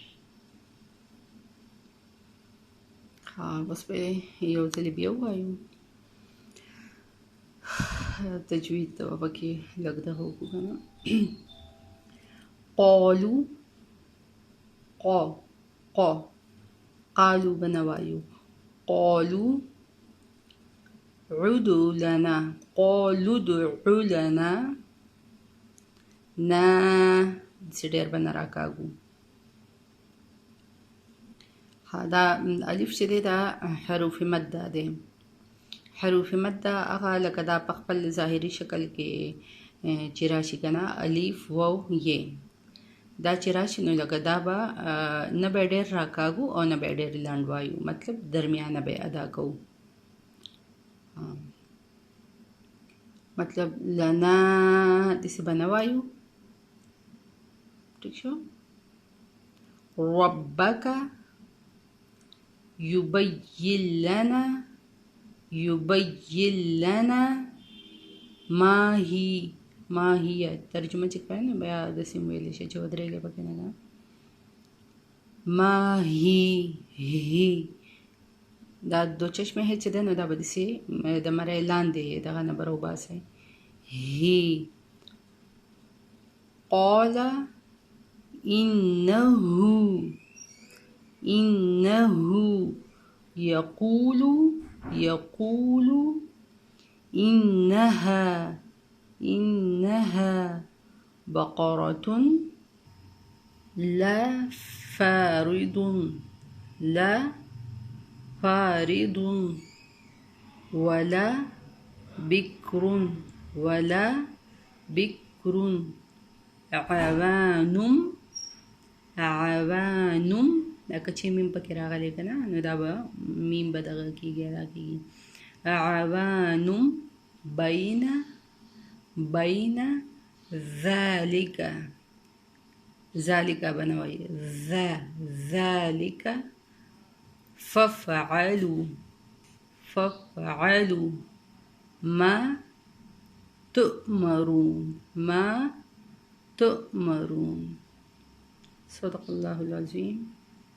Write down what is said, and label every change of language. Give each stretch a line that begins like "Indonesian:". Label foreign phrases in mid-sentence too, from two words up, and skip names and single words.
Pashto: بس به یو ځلې بیا ووایو، تجوید ته به پکې لږ دغه وکړو که نه. قالو به نه وایو،
Arabic: قالو ادع لنا، قالو ادع لنا،
Pashto: نه داسې ډېر به نه راکاږو. دا الف چې دی دا حروف مده دی. حروف مده هغه لکه دا په خپل ظاهري شکل کې چې راشي که نه الف واو یې، دا چې راشي نو لکه دا به نه به ډېر راکاږو او نه به ډېر لنډ وایو، مطلب درمیانه به ادا کوو. مطلب لنا داسې به نه وایو، ټیک شو.
Arabic: ربک یبین لنا ما هي
Pashto: ترجمه چې کوي نو بیا داسې ویلی شي چې ودرېږي پکې نه ده.
Arabic: ما هي
Pashto: دا دو چشمه چې ده نو دا به داسې د مرۍ لاندې دغه نه به راوباسئ.
Arabic: هي قال إنه يقول إنها بقرة لا فارض لا فارض ولا بكر ولا بكر
Pashto: عوانم عوانم لکه چې میم پکې راغلی که نه نو دا به میم به دغه کېږي ادا کېږي عوانم
Arabic: بین ذلك ذلك بنوي ذلك فافعلوا ما تؤمرون صدق الله العظيم.